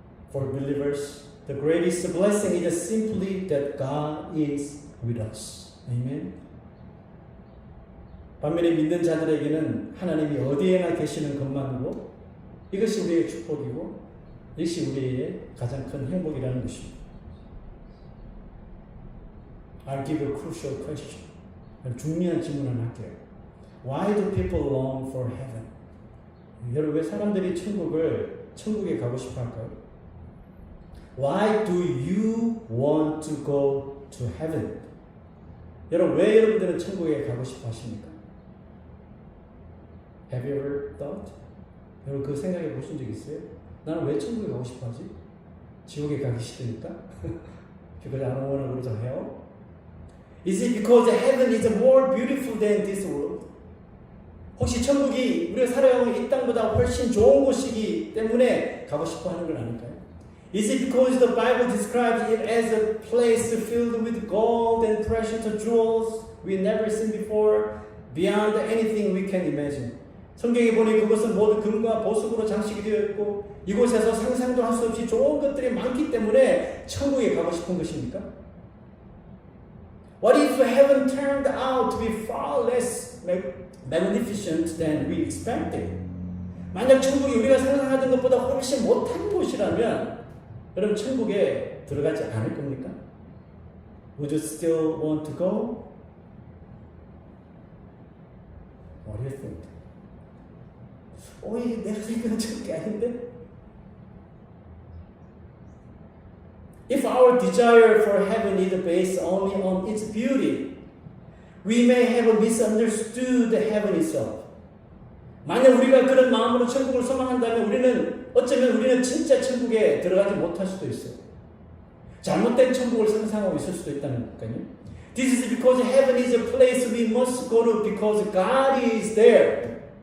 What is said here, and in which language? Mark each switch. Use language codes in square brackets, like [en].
[en] For believers, the greatest blessing is simply that God is with us. Amen. [ko] 반면에 믿는 자들에게는 하나님이 어디에나 계시는 것만으로 이것이 우리의 축복이고 이것이 우리의 가장 큰 행복이라는 것입니다. [en] I'll give you a crucial question. [ko] 중요한 질문을 할게요. [en] Why do people long for heaven? [ko] 여러분 왜 사람들이 천국에 가고 싶어 할까요? [en] Why do you want to go to heaven? [ko] 여러분 왜 여러분들은 천국에 가고 싶어 하십니까? [en] Have you ever thought? [ko] 여러분 그 생각해 보신 적 있어요? 나는 왜 천국에 가고 싶어 하지? 지옥에 가기 싫으니까? [en] Because I don't want to go to hell? Is it because heaven is more beautiful than this world? [ko] 혹시 천국이 우리가 살아가고 이 땅보다 훨씬 좋은 곳이기 때문에 가고 싶어 하는 건 아닐까요? [en] Is it because the Bible describes it as a place filled with gold and precious jewels we never seen before, beyond anything we can imagine? [ko] 성경에 보니 그것은 모두 금과 보석으로 장식이 되어 있고 이곳에서 상상도 할 수 없이 좋은 것들이 많기 때문에 때문에 천국에 가고 싶은 것입니까? [en] What if heaven turned out to be far less magnificent than we expected? [ko] 만약 천국이 우리가 상상하던 것보다 훨씬 못한 곳이라면 여러분 천국에 들어가지 않을 겁니까? [en] Would you still want to go? What do you think? [ko] 이게 내가 생각한 천국이 아닌데? [en] If our desire for heaven is based only on its beauty, we may have misunderstood heaven itself. [ko] 만약 우리가 그런 마음으로 천국을 소망한다면 어쩌면 우리는 진짜 천국에 들어가지 못할 수도 있어요. 잘못된 천국을 상상하고 있을 수도 있다는 거니까요. [en] This is because heaven is a place we must go to because God is there.